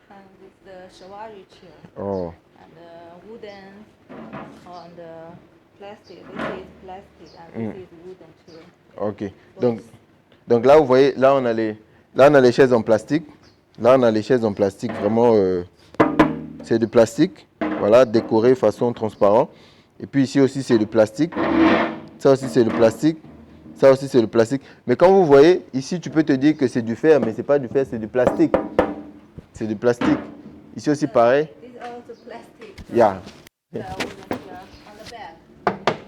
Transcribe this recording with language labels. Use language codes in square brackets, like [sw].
[en] And with the shawari chair Oh, and the wooden on the plastic. This is plastic and this is wooden chair. ok. Both. [fr] Donc là, vous voyez, là on a les chaises en plastique. Là, on a les chaises en plastique, vraiment, c'est du plastique, voilà, décoré façon transparent. Et puis ici aussi, c'est du plastique. Ça aussi, c'est le plastique. Ça aussi, c'est le plastique. Mais quand vous voyez, ici, tu peux te dire que c'est du fer, mais ce n'est pas du fer, c'est du plastique. C'est du plastique. Ici aussi, pareil. [en] This is also plastic. Yeah. The wooden chair on the back.